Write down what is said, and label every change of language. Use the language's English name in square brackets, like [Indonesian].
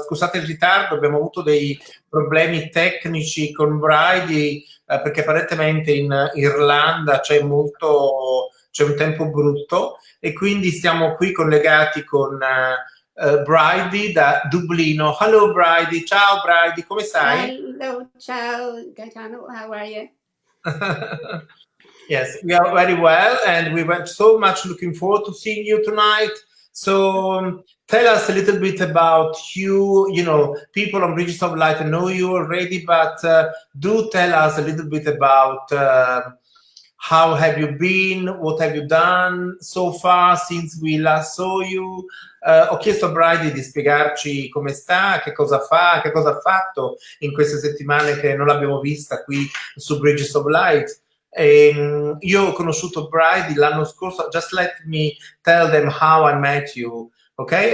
[Italian] Scusate il ritardo, abbiamo avuto dei problemi tecnici con Bridie perché apparentemente in Irlanda c'è un tempo brutto e quindi siamo qui collegati con Bridie da Dublino. Hello Bridie, ciao Bridie, come stai? [English] Hello, ciao, Gaetano, how are you? Yes, we are very well, and we were so much looking forward to seeing you tonight. So tell us a little bit about you. You know, people on Bridges of Light know you already, but do tell us a little bit about how have you been, what have you done so far since we last saw you. [Italian] Ho chiesto a Bridie di spiegarci come sta, che cosa fa, che cosa ha fatto in queste settimane che non l'abbiamo vista qui su Bridges of Light. Io ho conosciuto Bridie l'anno scorso. [English] Just let me tell them how I met you, okay?